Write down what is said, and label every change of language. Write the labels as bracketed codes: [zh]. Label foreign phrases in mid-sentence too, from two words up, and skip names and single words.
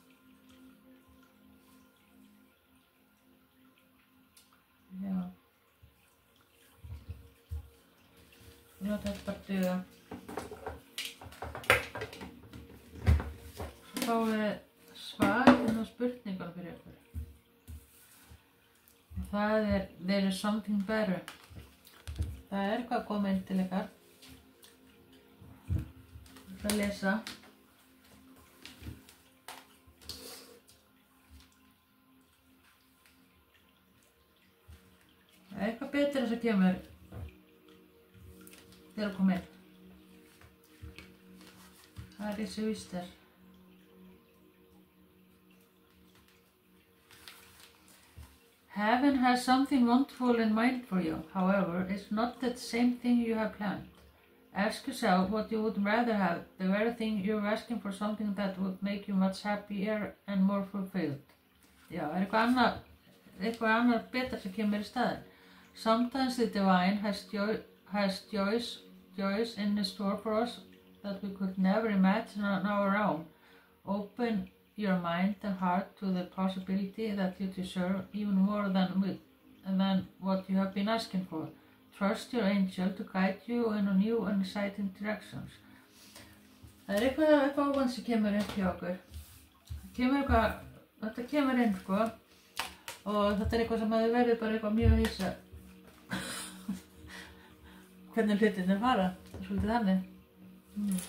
[is] Já. Ég láta þetta bara duga. Svo fáum við svar á spurningar fyrir ykkur. Og það er [en] There is something better. [is] Það er eitthvað að koma inn til ykkar. Ég ætla að lesa. Það er eitthvað betra sem kemur þegar að koma inn. Það er þessi víster. [en] Heaven has something wonderful in mind for you. However, it's not the same thing you have planned. Ask yourself what you would rather have, the very thing you're asking for something that would make you much happier and more fulfilled. [is] Já, er eitthvað annað betra sem kemur í staðinn. [en] Sometimes the divine has joys in store for us that we could never imagine on our own. Open your mind and heart to the possibility that you deserve even more than what you have been asking for. Trust your angel to guide you in a new and exciting directions. [is] Það er eitthvað óvænt sem kemur inn hjá okkur. Þetta kemur inn sko, og þetta er eitthvað sem hefur verið bara eitthvað mjög hissa. Hvernig hlutirnir fara, það er svolítið þannig.